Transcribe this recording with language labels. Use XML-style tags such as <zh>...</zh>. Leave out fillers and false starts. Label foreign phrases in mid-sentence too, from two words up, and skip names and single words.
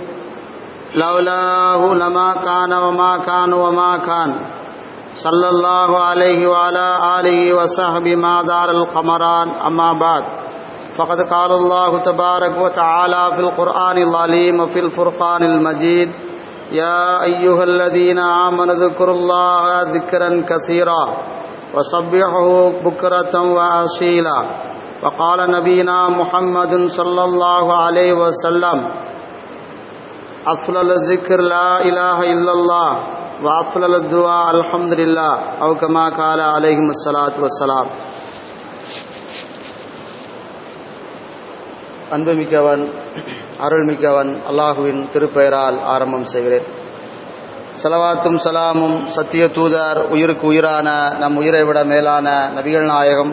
<ar>لولاه لما كان وما كان صلى الله عليه وعلى آله وصحبه ما دار القمران أما بعد فقد قال الله تبارك وتعالى في القرآن العظيم وفي الفرقان المجيد يا أيها الذين آمنوا اذكروا الله ذكرا كثيرا وسبحوه بكرة وأصيلا وقال نبينا محمد صلى الله عليه وسلم أفضل الذكر لا إله إلا الله وأفضل الدعاء الحمد لله أو كما قال عليهم الصلاة والسلام.</ar> <ta>அன்புமிக்கவன் அருள்மிக்கவன் அல்லாஹுவின் திருப்பெயரால் ஆரம்பம் செய்கிறேன். ஸலவாத்தும் சலாமும் சத்திய தூதர் உயிருக்கு உயிரான நம் உயிரை விட மேலான நபிகள் நாயகம்</ta>